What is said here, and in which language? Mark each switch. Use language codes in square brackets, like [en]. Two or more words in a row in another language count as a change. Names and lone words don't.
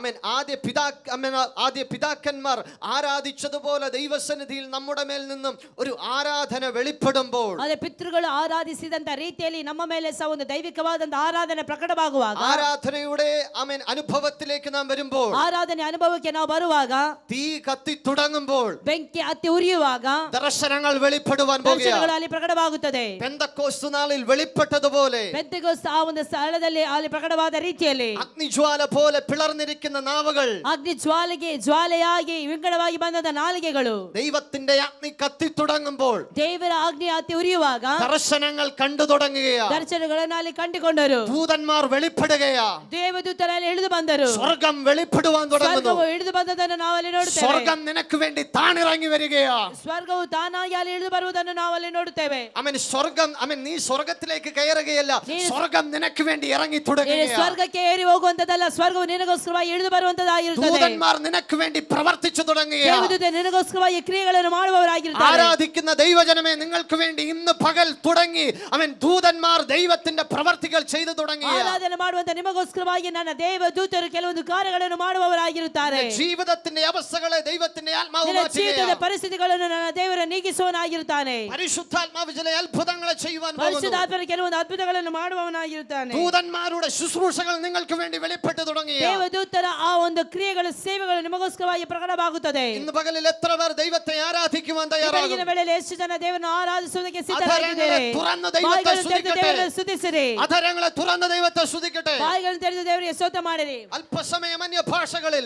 [ml] ആദ്യ പിതാക്കന്മാർ ആരാധിച്ചതുപോലെ ദൈവസന്നിധിയിൽ നമ്മുടെ മേൽ നിന്നും ഒരു ആരാധന വെളിപ്പെടുമ്പോൾ, [kn] ಅದೇ ಪಿತೃಗಳು ಆರಾಧಿಸಿದಂತ ರೀತಿಯಲ್ಲಿ ನಮ್ಮ ಮೇಲೆ ಸಹ ಒಂದು ದೈವಿಕವಾದಂತ ಆರಾಧನೆ ಪ್ರಕಟವಾಗುವಾಗ, [ml] ആരാധനയുടെ അനുഭവത്തിലേക്ക് നാം വരുമ്പോൾ, [kn] ಆರಾಧನೆ ಅನುಭವಕ್ಕೆ ನಾವು ಬರುವಾಗ, [ml] തീ കത്തി തുടങ്ങുമ്പോൾ, [kn] ಬೆಂಕಿ ಹತ್ತಿ ಉರಿಯುವಾಗ [ml] ദർശനങ്ങൾ വെളിപ്പെടുവാൻ പോകുകയാണ്. [kn] ಅಲ್ಲಿ ಪ್ರಕಟವಾಗುತ್ತದೆ. [ml] പെന്തക്കോസ്ത് നാളിൽ വെളിപ്പെട്ടതുപോലെ [kn] ಪೆಂತೆಕೋಸ್ತ ಆ ಒಂದು ಸ್ಥಳದಲ್ಲಿ ಅಲ್ಲಿ ಪ್ರಕಟವಾದ ರೀತಿಯಲ್ಲಿ [ml] അഗ്നിജ്വാല പോലെ പിളർന്നിരിക്കുന്ന നാവുകൾ, [kn] ಅಗ್ನಿ ಜ್ವಾಲೆಯಾಗಿ ವಿಂಗಡವಾಗಿ ಬಂದ ನಾಲಿಗೆಗಳು, [ml] ദൈവത്തിന്റെ അഗ്നി കത്തി തുടങ്ങുമ്പോൾ [kn] ದೇವರ ಅಗ್ನಿ ಹತ್ತಿ ಉರಿಯುವಾಗ [ml] ദർശനങ്ങൾ കണ്ടു തുടങ്ങുകയാ. [kn] ದರ್ಶನಗಳನ್ನು ಅಲ್ಲಿ ಕಂಡುಕೊಂಡರು. [ml] ദൂതന്മാർ വെളിപ്പെടുകയാ. [kn] ದೇವದೂತರಲ್ಲಿ ಇಳಿದು ಬಂದರು. [ml] സ്വർഗം വെളിപ്പെടുവാൻ തുടങ്ങുന്നു. [kn] ಸ್ವರ್ಗವು ಇಳಿದು ಬಂದದನ್ನು ನಾವು ಅಲ್ಲಿ ನೋಡುತ್ತೇವೆ. [ml] സ്വർഗം നിനക്ക് വേണ്ടി താണിറങ്ങി വരികയാ. [kn] ಸ್ವರ್ಗವು ತಾನಾಗಿ ಅಲ್ಲಿ ಇಳಿದು ಬರುವುದನ್ನು ನಾವು ಅಲ್ಲಿ ನೋಡುತ್ತೇವೆ. [ml] സ്വർഗം നീ സ്വർഗത്തിലേക്ക് കയറുകയല്ല, സ്വർഗം നിനക്ക് വേണ്ടി ഇറങ്ങി തുടങ്ങുകയാ. [kn] ಸ್ವರ್ಗಕ್ಕೆ ಏರಿ ಹೋಗುವಂತದಲ್ಲ, ಸ್ವರ್ಗವು ನಿನಗೋಸ್ಕರವಾಗಿ ಇಳಿದು ಬರುವಂತದ್ದಾಗಿರುತ್ತದೆ. [ml] ദൂതന്മാർ നിനക്ക് വേണ്ടി പ്രവർത്തിച്ചു തുടങ്ങുകയാ. [kn] ದೇವದೂತ ನಿನಗೋಸ್ಕರವಾಗಿ ಕ್ರಿಯೆಗಳನ್ನು ಮಾಡುವವರಾಗಿರುತ್ತಾರೆ. [ml] ആരാധിക്കുന്ന ദൈവജനമേ, നിങ്ങൾക്ക് വേണ്ടി ഇന്ന് പകൽ തുടങ്ങി ദൂതന്മാർ ദൈവത്തിന്റെ പ്രവർത്തികൾ ചെയ്തു തുടങ്ങി. [kn] ಆರಾಧನೆ ಮಾಡುವಂತ ನಿಮಗೋಸ್ಕರವಾಗಿ ನನ್ನ ದೇವದೂತರು ಕೆಲವೊಂದು ಕಾರ್ಯಗಳನ್ನು ಮಾಡುವವರಾಗಿರುತ್ತಾರೆ. [ml] ജീവിതത്തിന്റെ അവസ്ഥകളെ ദൈവത്തിന്റെ ആത്മാവ് [kn] ಜೀವಿತದ ಪರಿಸ್ಥಿತಿಗಳನ್ನು ನನ್ನ ದೇವರು ನೀಗಿಸುವವನಾಗಿರುತ್ತಾನೆ. [ml] പരിശുദ്ധാത്മാവ് ചില അത്ഭുതങ്ങളെ ചെയ്യുവാൻ പോകുന്നു. [kn] ಪರಿಶುದ್ಧಾತ್ಮನು ಕೆಲವೊಂದು ಅದ್ಭುತಗಳನ್ನು ಮಾಡುವವನಾಗಿರುತ್ತಾನೆ. [ml] ദൂതന്മാരുടെ ശുശ്രൂഷകൾ നിങ്ങൾക്ക് വേണ്ടി വെളിപ്പെട്ടു തുടങ്ങി. [kn] ದೇವದೂತರ ಆ ಒಂದು ಕ್ರಿಯೆಗಳು, ಸೇವೆಗಳು ನಿಮಗೋಸ್ಕರವಾಗಿ ಪ್ರಕಟವಾಗುತ್ತದೆ. [ml] ഇന്ന് പകലിൽ എത്ര പേർ ദൈവത്തെ ആരാധിക്കുവാൻ തയ്യാറാകും? [kn] ಬೆಳಗಿನ ವೇಳೆಯಲ್ಲಿ ಎಷ್ಟು ಜನ ದೇವರನ್ನು ಆರಾಧಿಸುವುದಕ್ಕೆ ಸಿದ್ಧರಾಗಿದ್ದಾರೆ? ಬಾಯಿಗಳನ್ನು ತೆರೆದು ದೇವರನ್ನು ಸ್ತುತಿಸಿರಿ. [ml] അധരങ്ങളെ തുറന്ന ദൈവത്തെ സ്തുതിക്കട്ടെ. [kn] ಬಾಯಿಗಳನ್ನು ತೆರೆದು ದೇವರಿಗೆ ಸ್ತೋತ್ರ ಮಾಡಿರಿ. [ml] അല്പസമയം അന്യ ഭാഷകളിൽ